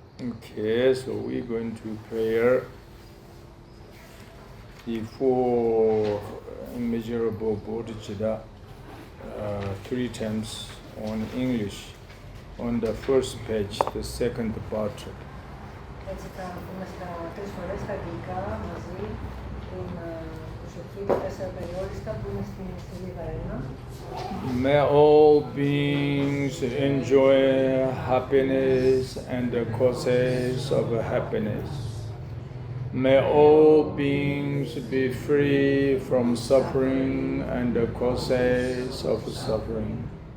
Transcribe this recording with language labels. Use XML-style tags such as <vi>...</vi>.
<en>Okay, so we're going to prayer the four immeasurable bodhicitta 3 times on English on the first page, the second part.</en> <el>Έτσι θα πούμε 3 φορές στα αγγλικά μαζί την προσοχή των 4 περιόριστα που είναι στην σελίδα 1.</el> <en>May all beings enjoy happiness and the causes of happiness. May all beings be free from suffering and the causes of suffering.</en>